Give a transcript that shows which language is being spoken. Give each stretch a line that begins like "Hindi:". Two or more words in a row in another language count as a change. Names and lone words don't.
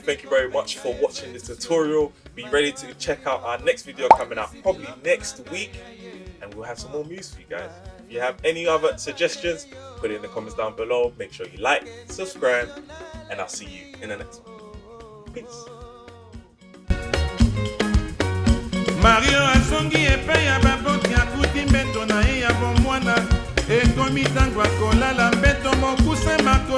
English: Thank you very much for watching this tutorial. Be ready to check out our next video coming out probably next week, and we'll have some more moves for you guys. If you have any other suggestions, put it in the comments down below. Make sure you like, subscribe, and I'll see you in the next one. Peace.
Lingala: Mario asongi epeya baboti akuti mbeto na ye ya bomwana ekomi tango akolala mbeto mokuse mako